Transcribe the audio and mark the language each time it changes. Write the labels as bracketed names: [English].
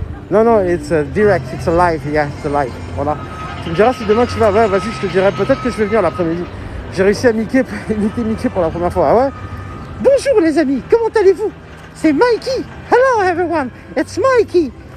[French] Non, non, [English] it's a direct, it's a live, yeah, it's a live. [French] Voilà. Tu me diras si demain tu vas, ouais, vas-y, je te dirai. Peut-être que je vais venir l'après-midi. J'ai réussi à imiter Mickey pour la première fois. Ah ouais. Bonjour les amis, comment allez-vous? C'est Mikey. [English] Hello everyone, it's Mikey.